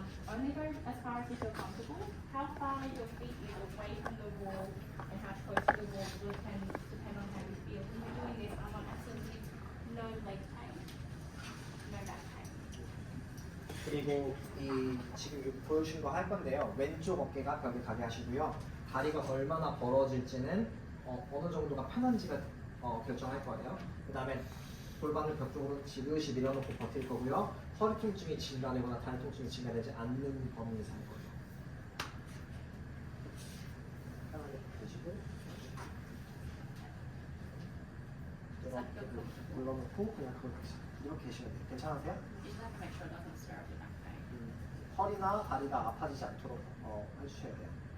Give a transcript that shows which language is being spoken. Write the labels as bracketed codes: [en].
[en] only go as far as you feel comfortable. How far your feet is away from the wall and how close to the wall will depend on how you feel. When you're doing this, I want absolutely no leg pain, no back pain. [ko] 그리고 이 지금 보여주신 거 할 건데요. 왼쪽 어깨가 벽에 가게 하시고요. 다리가 얼마나 벌어질지는 어느 정도가 편한지가 결정할 거예요. 그 다음에 골반을 벽 쪽으로 지그시 밀어놓고 버틸 거고요. 허리 통증이 증가되거나 다리 통증이 증가되지 않는 범위 내에서 할 거예요. 편하게 되시고 이렇게 눌러놓고 그냥 그걸 이렇게 계시면 돼요. 괜찮으세요? [en] You just have to make sure it doesn't stir up your back pain. [ko] 허리나 다리가 아파지지 않도록 해주셔야 돼요.